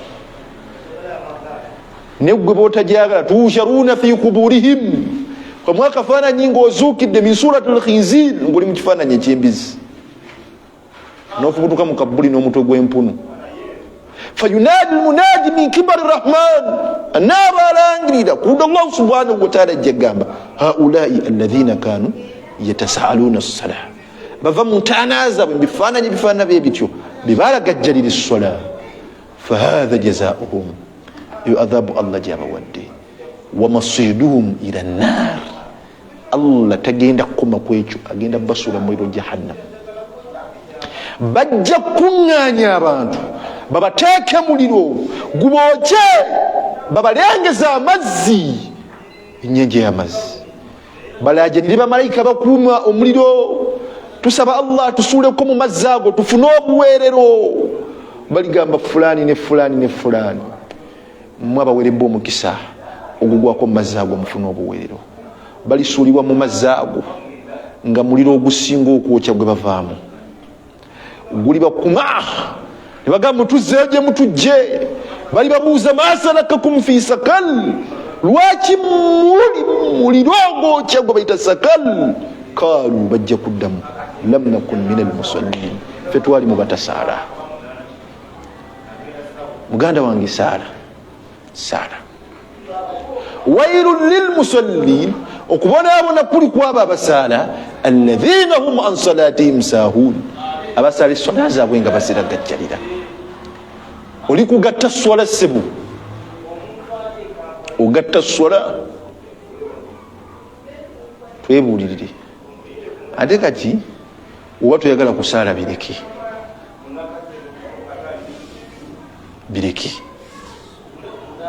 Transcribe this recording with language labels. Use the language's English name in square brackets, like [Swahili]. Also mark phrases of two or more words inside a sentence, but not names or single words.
[Ganda] Ne gwe bootajagala [Arabic] تحشرون في قبورهم, [Ganda] kamwe akafaananyi ng'ozuukidde [Arabic] من صورة الخنزير [Ganda] ng'oli mu kifaananyi eky'embizi, n'ofubutuka mu kabuli n'omutwe gw'empunu. [Arabic] فينادي المنادي من قبل الرحمن, [Ganda] anaaba alangirira kuda Allah [Arabic] سبحانه وتعالى [Ganda] ajja gamba, [Arabic] هؤلاء الذين كانوا يتساهلون الصلاة, [Ganda] bava mu ntaana zaabwe bifaananyi byebityo bibalagajjalira essola. [Arabic] فهذا جزاؤهم, [Ganda] eyo adhabu Allah gyabawadde. [Arabic] ومصيرهم إلى النار, [Ganda] Allah tagenda kukoma ku ekyo, agenda basuula mu muliro jahannam. Bajja kuŋŋaanya abantu babateeke muliro gubookye, babalengeza amazzi, ennyanja y'amazzi, balaajanire bamalayika bakuuma omuliro. Tusaba Allah tusuuleko mu mazzi ago tufune obuweerero. Baligamba fulani ne fulani ne fulani, mmwe abaweerebwa omukisa ogugwako mu mazzi ago mufune obuweerero. Balisuulibwa mu mazzi ago nga muliro ogusinga okwokya gwe bavaamu guli bakuma, ne bagamba mutuzzeeje mutujje. Bali babuuza [Arabic] ما سلككم في سقر, [Ganda] lwaki muli muliro ogwokya gwe bayita sakal? Kaalu, bajja kuddamu, [Arabic] لم نك من المصلين, [Ganda] fe twali mu batasaala. Muganda wange saala. [Arabic] ويل للمصلين, [Ganda] okubonaabona kuli kwabo abasaala, [Arabic] الذين هم عن صلاتهم ساهون, [Ganda] abasaala essola zaabwe nga baziragajjalira. Oli kugatta swala ssebu, ogatta swala. Twebuulirire ate kati oba toyagala kusaala bireke.